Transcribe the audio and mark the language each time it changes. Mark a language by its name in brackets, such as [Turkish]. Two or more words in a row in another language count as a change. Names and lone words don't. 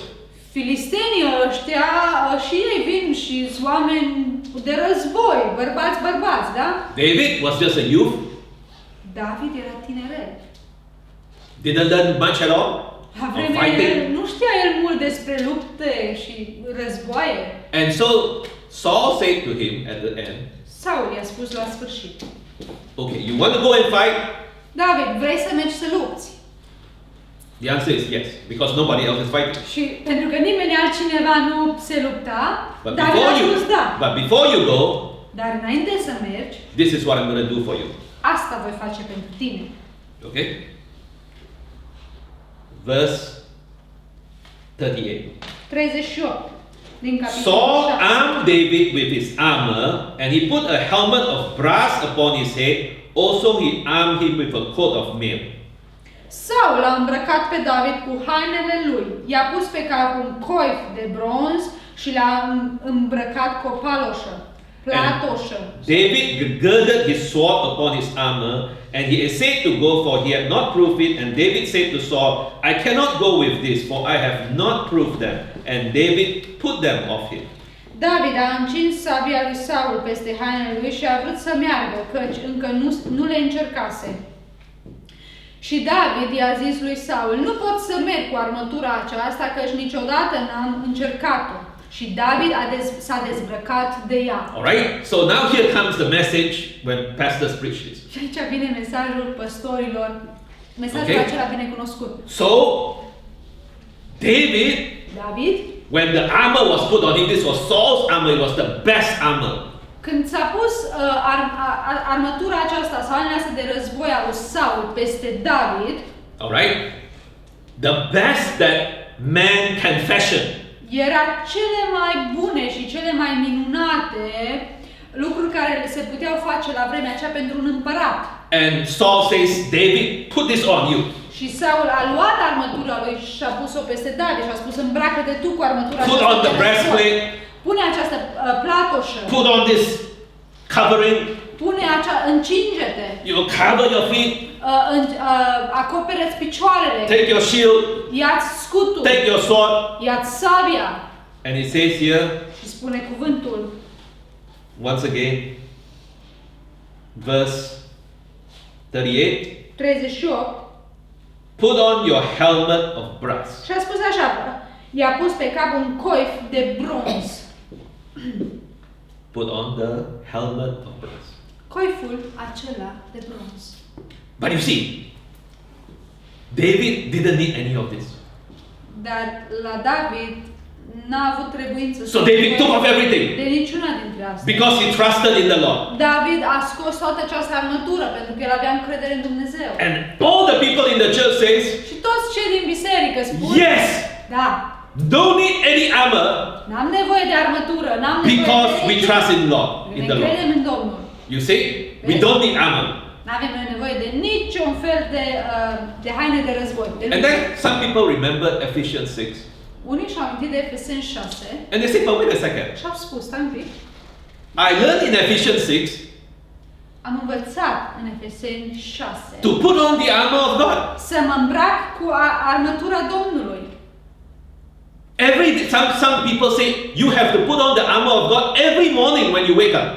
[Romanian] Filistenii ăștia și ei vin și sunt oameni de război, bărbați, da? [English] David was just a youth, [Romanian] David era tineret. [English] didn't learn much at all [Romanian] La [English] of [Romanian] vremea [English] fighting. [Romanian] nu știa el mult despre lupte și războaie. [English] And so Saul said to him at the end, [Romanian] Saul i-a spus la sfârșit: [English] okay, you want to go and fight? [Romanian] David, vrei să mergi să lupți? [English] The answer is yes, because nobody else is fighting. [Romanian] Și pentru că nimeni altcineva nu se lupta, [English] But [Romanian] David a spus da. [English] before you go, [Romanian] Dar înainte să mergi, [English] this is what I'm going to do for you. [Romanian] asta voi face pentru tine. [English] Okay? Verse 38. [Romanian] 38 din capitolul Saul 7. [English] armed David with his armor, and he put a helmet of brass upon his head. Also, he armed him with a coat of mail. [Romanian] Saul a îmbrăcat pe David cu hainele lui, i-a pus pe cap un coif de bronz și l-a îmbrăcat cu o platoșă. [English] David girded his sword upon his armor, and he essayed to go, for he had not proved it. And David said to Saul, I cannot go with this, for I have not proved them. And David put them off him. [Romanian] David a încins sabia lui Saul peste hainele lui și a vrut să meargă, căci încă nu le încercase. Și David i-a zis lui Saul, nu pot să merg cu armătura aceasta, căci niciodată n-am încercat-o. Și David s-a dezbrăcat de ea. [English] Alright, so now here comes the message when pastors preach this. [Romanian] Și aici vine mesajul păstorilor, mesajul acela bine cunoscut. [English] So, David, when the armor was put on him, this was Saul's armor, it was the best armor. [Romanian] Când s-a pus armătura aceasta, sau hainele astea de război al lui Saul peste David, [English] alright, the best that man can fashion. [Romanian] Era cele mai bune și cele mai minunate lucruri care se puteau face la vremea aceea pentru un împărat. [English] And Saul says, David, put this on you. [Romanian] Și Saul a luat armătura lui și a pus-o peste David și a spus, îmbracă-te tu cu armătura [English] Put on the breastplate. [Romanian] Pune această platoșă. [English] Put on this covering. [Romanian] Încinge-te. [English] You cover your feet. [Romanian] Acopere-ți picioarele. [English] Take your shield. [Romanian] Ia-ți scutul. [English] Take your sword. [Romanian] Ia-ți sabia. [English] And it says here, [Romanian] și spune cuvântul, [English] once again, verse 38. Put on your helmet of brass. [Romanian] Și a spus așa, i-a pus pe cap un coif de bronz. [English] Put on the helmet of brass. [Romanian] Coiful acela de bronz. [English] But you see, David didn't need any of this. [Romanian] Dar la David n-a avut trebuință [English] So David took off everything. [Romanian] De niciuna dintre astea. [English] Because he trusted in the Lord. [Romanian] David a scos toată această armătură pentru că el avea încredere în Dumnezeu. [English] And all the people in the church says, [Romanian] Și toți cei din biserică spun, [English] yes, [Romanian] da, [English] don't need any armor [Romanian] n-am nevoie de armătură, n-am nevoie [English] because [Romanian] de [English] we trust in Lord, in [Romanian] ne [English] the Lord. [Romanian] credem în Domnul. [English] You see, we don't need armor. [Romanian] N-avem nevoie de niciun fel de haine de război. [English] And then some people remember Ephesians 6. [Romanian] Unii și-au amintit de Efeseni 6 [English] And they say, but wait a second. [Romanian] și au spus, stai un pic, [English] I learned in Ephesians 6 [Romanian] am învățat în Efeseni 6 [English] to put on the armor of God. [Romanian] să mă îmbrac cu armătura Domnului. [English] Some people say you have to put on the armor of God every morning when you wake up.